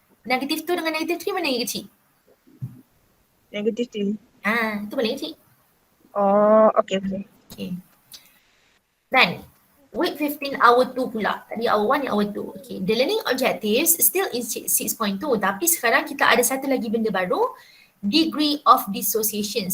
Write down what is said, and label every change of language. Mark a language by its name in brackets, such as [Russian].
[Malay] Negative 2 dengan negative 3 mana yang kecil? Negatif 3. Itu paling kecil. [English] Oh, okay. Okay. Then, week 15 hour 2 pula. [Malay] Tadi hour 1 ni hour 2. Okay. [English] The learning objectives still in 6.2. [Malay] Tapi sekarang kita ada satu lagi benda baru. [English] Degree of dissociation.